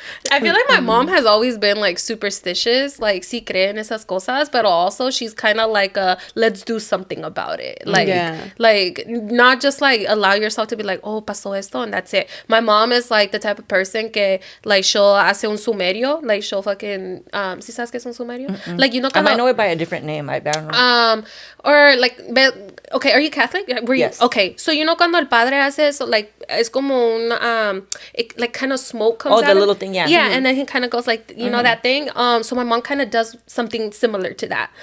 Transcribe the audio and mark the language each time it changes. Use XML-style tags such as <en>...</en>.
<en>I feel like my mom has always been, like, superstitious. Like,</en> <es>sí cree en esas cosas,</es> <en>but also she's kind of like let's do something about it. Like, like, not just, like, allow yourself to be like, oh,</en> <es>pasó esto,</es> <en>and that's it. My mom is, like, the type of person</en> <es>que,</es> <en>like, she'll</en> <es>hace un sumerio.</es> <en>Like, she'll fucking,</en> <es>¿sí sabes qué es un sumerio?</es> <en>Like, you know, I might know it by a different name. I don't know. Or like, okay, are you Catholic? Were you? Yes. Okay, so you know</en> <es>cuando el padre hace eso,</es> <en>like,</en> <es>es como un,</es> <en>it, like, kind of smoke comes out. Oh, the little thing, yeah. Yeah, and then he kind of goes like, you know that thing? So my mom kind of does something similar to that.</en>